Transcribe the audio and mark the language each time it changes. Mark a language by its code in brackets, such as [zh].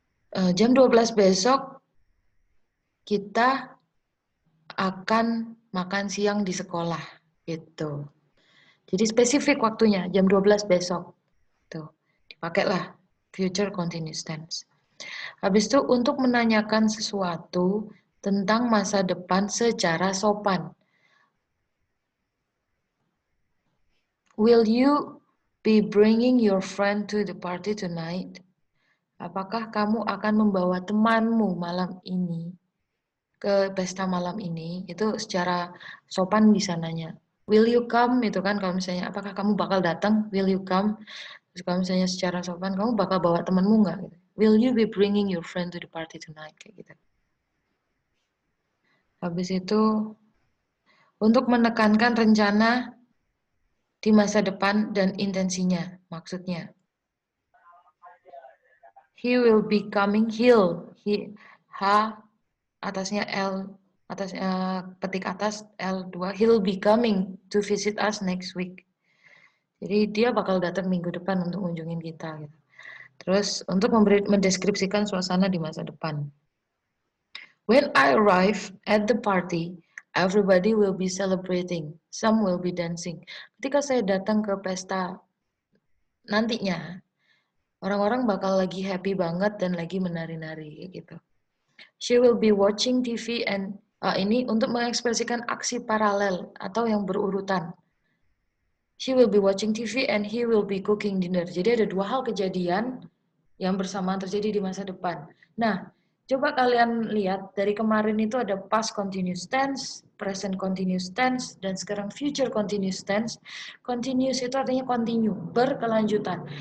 [id] Jam 12 besok kita akan makan siang di sekolah gitu. Jadi spesifik waktunya jam 12 besok. Tuh, dipakailah future continuous tense. Habis itu untuk menanyakan sesuatu tentang masa depan secara sopan. [en] Will you be bringing your friend to the party tonight? [id] Apakah kamu akan membawa temanmu malam ini ke pesta malam ini? Itu secara sopan bisa nanya. [en] Will you come? [id] Itu kan kalau misalnya, apakah kamu bakal datang? [en] Will you come? [id] Terus kalau misalnya secara sopan, kamu bakal bawa temanmu nggak? [en] Will you be bringing your friend to the party tonight? [id] Kayak gitu. Habis itu, untuk menekankan rencana di masa depan dan intensinya, maksudnya. [en] He will be coming, H, [id] atasnya L, petik atas L2, [en] he'll be coming to visit us next week. [id] Jadi dia bakal datang minggu depan untuk mengunjungin kita. Gitu. Terus untuk mendeskripsikan suasana di masa depan. [en] When I arrive at the party, everybody will be celebrating. Some will be dancing. [id] Ketika saya datang ke pesta nantinya, orang-orang bakal lagi happy banget dan lagi menari-nari gitu. [en] She will be watching TV and [id] ini untuk mengekspresikan aksi paralel atau yang berurutan. [en] She will be watching TV and he will be cooking dinner. [id] Jadi ada dua hal kejadian yang bersamaan terjadi di masa depan. Nah, coba kalian lihat dari kemarin itu ada past continuous tense, present continuous tense, dan sekarang future continuous tense. Continuous itu artinya continue, berkelanjutan.